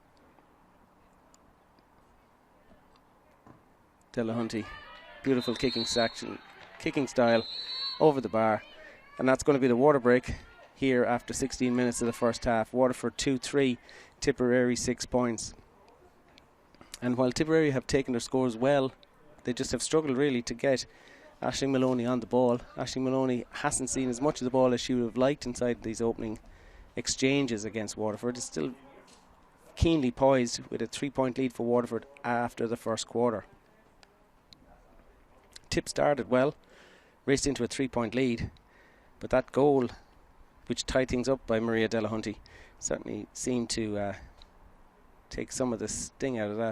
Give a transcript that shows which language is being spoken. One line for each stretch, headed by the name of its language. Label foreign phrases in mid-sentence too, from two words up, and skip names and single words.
English: Delahunty, beautiful kicking style over the bar, and that's going to be the water break here after 16 minutes of the first half. Waterford 2-3, Tipperary 6 points. And while Tipperary have taken their scores well, they just have struggled really to get Aisling Maloney on the ball. Aisling Maloney hasn't seen as much of the ball as she would have liked inside these opening exchanges against Waterford. It's still keenly poised with a 3-point lead for Waterford after the first quarter. Tip started well, raced into a 3-point lead, but that goal, which tied things up by Maria Delahunty, certainly seemed to take some of the sting out of that.